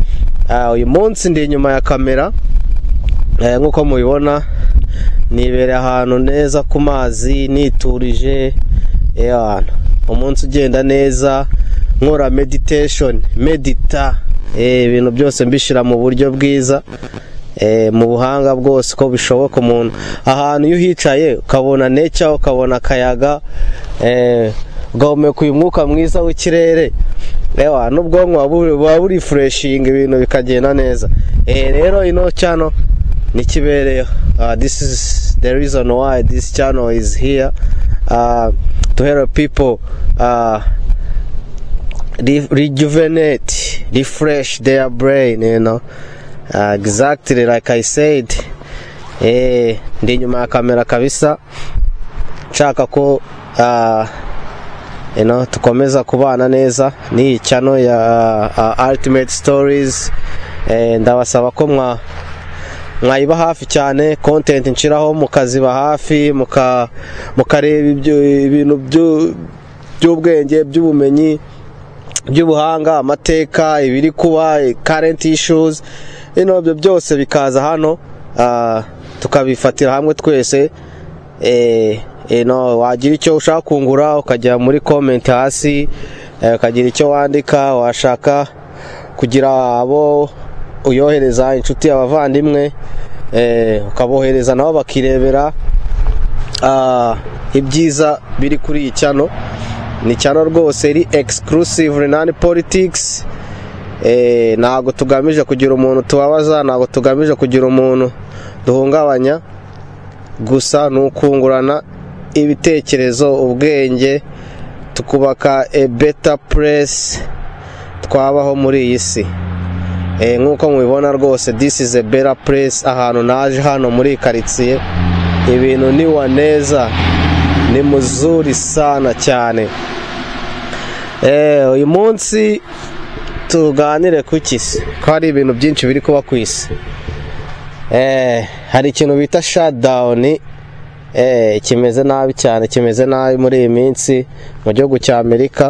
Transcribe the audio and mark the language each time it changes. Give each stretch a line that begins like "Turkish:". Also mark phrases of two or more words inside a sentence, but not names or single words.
Kinyarwanda: Uyu munsi ndi inyuma ya kamera, nk'uko mubibona nibere ahantu neza ku mazi niturije, umunsi ugenda neza, nkora meditation, ibintu byose mbishira mu buryo bwiza, mu buhanga bwose ko bishoboka. Umuntu ahantu iyo uhicaye ukabona nature, ukabona akayaga, ugahumeka uyu mwuka mwiza w'ikirere, n'ubwonko buba buri refreshing, ibintu bikagenda neza. Rero channel ni kibereyo.
English: This is the reason why this channel is here, to help people rejuvenate, refresh their brain, exactly like I said.
Kinyarwanda: Ndi nyuma ya kamera kabisa, nshaka ko tukomeza kubana neza ni channel ya Ultimate Stories. Ndabasaba ko mwayiba hafi cyane, content nshiraho mukaziba hafi, mukareba ibintu by'ubwenge, by'ubumenyi, by'ubuhanga, amateka, ibiri kuba,
English: current issues,
Kinyarwanda: ibyo byose bikaza hano, tukabifatira hamwe twese. Wagira icyo ushaka kungura ukajya muri comment hasi, ukagira icyo wandika, washaka kugira abo uyohereza inshuti y'abavandimwe, ukabohereza nabo bakirebera ibyiza biri kuri iyi channel. Ni channel rwose iri
English: exclusive non-politics.
Kinyarwanda: Ntago tugamije kugira umuntu tubabaza, ntago tugamije kugira umuntu duhungabanya, gusa nukungurana ibitekerezo, ubwenge, tukubaka
English: a better place
Kinyarwanda: twabaho muri iyi si. Nk'uko mubibona rwose,
English: this is a better place.
Kinyarwanda: Ahantu naje hano muri quartier, ibintu ni waneza, ni
Swahili: muzuri sana
Kinyarwanda: cyane. Uyu munsi tuganire ku kisi, ko hari ibintu byinshi biri kuba ku isi. Hari ikintu bita shutdown, kimeze nabi cyane, kimeze nabi muri iyi minsi mu gihugu cya Amerika.